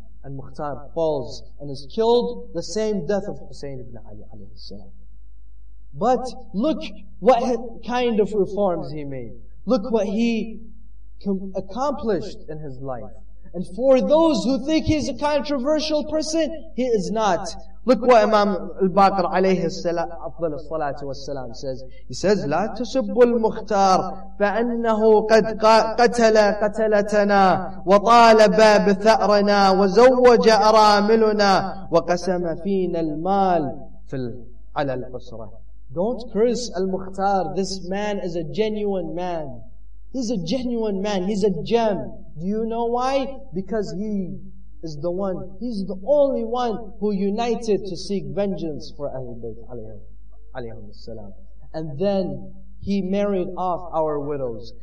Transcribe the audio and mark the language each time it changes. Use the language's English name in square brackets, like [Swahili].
[English] And Mukhtar falls and is killed the same death of Hussein ibn Ali alayhi salam. But look what kind of reforms he made. Look what he accomplished in his life. And for those who think he's a controversial person, he is not. Look what Imam al-Baqir alayhi salam, afdal as-salatu was-salam says. He says, [Arabic] لا تسبوا المختار فأنه قد قتل قتلتنا وطالب بثأرنا وزوج أراملنا وقسم فينا المال على الأسرة. [English] Don't curse al-Mukhtar. This man is a genuine man. He's a genuine man. He's a gem. Do you know why? Because he is the one, he's the only one who united to seek vengeance for Ahlul Bayt alayhim salam. And then he married off our widows.